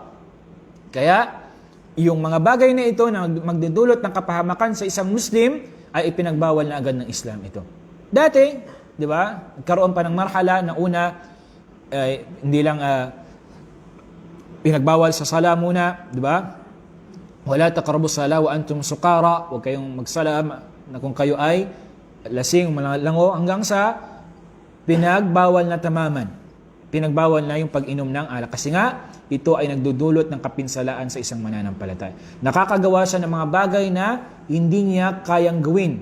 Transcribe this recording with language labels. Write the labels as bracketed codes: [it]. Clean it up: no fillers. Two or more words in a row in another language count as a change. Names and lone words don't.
[tl] Kaya, yung mga bagay na ito na magdudulot ng kapahamakan sa isang Muslim, ay ipinagbawal na agad ng Islam ito. Dati, di ba, nagkaroon pa ng marhala na una, hindi lang pinagbawal sa sala muna, di ba? [ar] ولا تقربوا الصلاة وأنتم سكارى, [tl] huwag kayong magsala na kung kayo ay lasing, malango, hanggang sa pinagbawal na tamaman. Pinagbawal na yung pag-inom ng alak. Kasi nga, ito ay nagdudulot ng kapinsalaan sa isang mananampalataya. Nakakagawa siya ng mga bagay na hindi niya kayang gawin.